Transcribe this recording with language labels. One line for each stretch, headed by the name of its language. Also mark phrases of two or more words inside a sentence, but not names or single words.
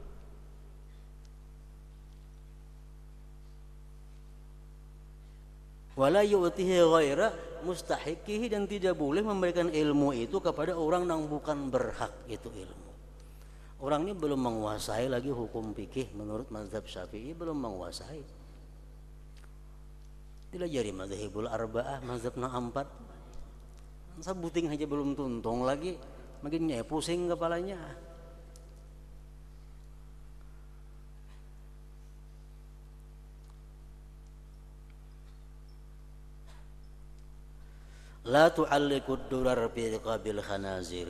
Arabic: Wala yu'tihi ghaira mustahiqihi,
Indonesian: dan tidak boleh memberikan ilmu itu kepada orang yang bukan berhak itu ilmu. Orang ini belum menguasai lagi hukum fikih menurut mazhab Syafi'i, belum menguasai.
Banjar: Dilajari
Arabic: mazhabul arba'ah,
Banjar: mazhab na empat. Sabuting aja belum tuntung lagi, makin pusing kepalanya.
Arabic: La tu'alliqud durar fi qabil khanazir.